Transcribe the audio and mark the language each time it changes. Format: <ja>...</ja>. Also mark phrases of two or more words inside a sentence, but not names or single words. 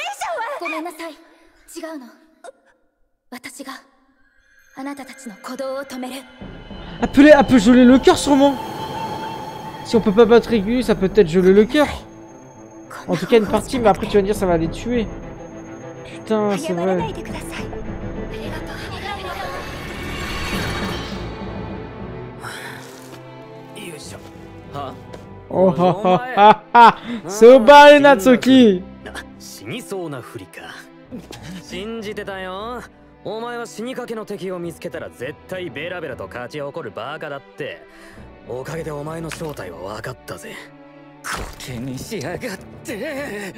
<fr>Elle peut geler le cœur sûrement. Si on peut pas battre Aigu, ça peut peut-être geler le cœur. En tout cas une partie, mais après tu vas me dire ça va les tuer. Putain, c'est vrai. Oh ha ha ha ha!</fr> <ja>Soba Natsuki! 死にそうなふりか。信じてたよ。お前は死にかけの敵を見つけたら絶対ベラベラと勝ち誇るバカだって。おかげでお前の正体は分かったぜ。コケにしやがって。</ja>